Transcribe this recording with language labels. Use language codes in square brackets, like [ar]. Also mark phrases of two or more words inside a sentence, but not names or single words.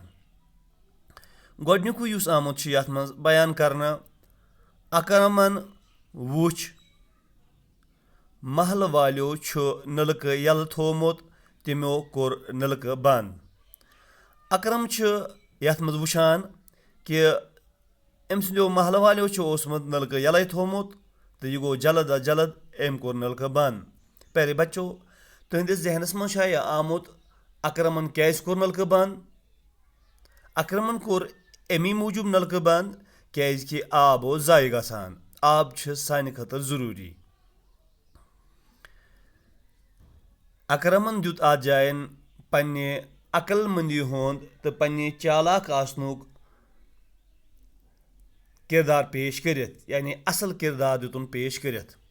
[ks] गोडनुक युस आमुत यथ मज बयान करना, अकरमन वुच महल वालो नलक यल थोमुत, तमो कोर नलक बंद। अकरम यथ मज वुचान कि अम सो महल वालो नलक यल थोमुत तो यह गो जल्द अज जल्द अम कोर नलक बंद। [hi] प्यारे बच्चों, [ks] तुहदिस जहनस मज यह आमुत अकरमन क्या कोर नलक बंद। अकरमन कोर अमी मूजूब नलक बंद कि आब ओस जाय गसान। आब सानि खतर जरूरी। अकरमन दुत अत जायन पन्ने अकलमंदी हुंद तो पन्ने चालाक आसनुक किरदार पेश करित, यानी असल किरदार दुतुन पेश करित।